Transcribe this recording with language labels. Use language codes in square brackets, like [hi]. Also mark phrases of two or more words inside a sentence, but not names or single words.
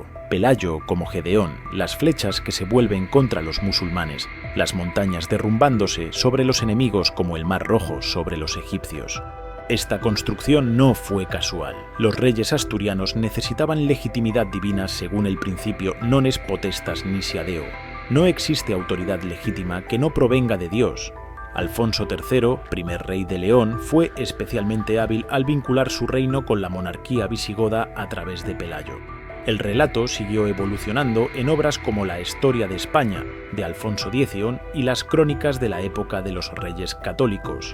[es] Pelayo como Gedeón, las flechas que se vuelven contra los musulmanes, las montañas derrumbándose sobre los enemigos como el Mar Rojo sobre los egipcios. Esta construcción no fue casual. Los reyes asturianos necesitaban legitimidad divina según el principio [la] non est potestas nisi ad Deo. [es] No existe autoridad legítima que no provenga de Dios. Alfonso III, primer rey de León, fue especialmente hábil al vincular su reino con la monarquía visigoda a través de Pelayo. El relato siguió evolucionando en obras como La Historia de España, de Alfonso X, y las crónicas de la época de los reyes católicos.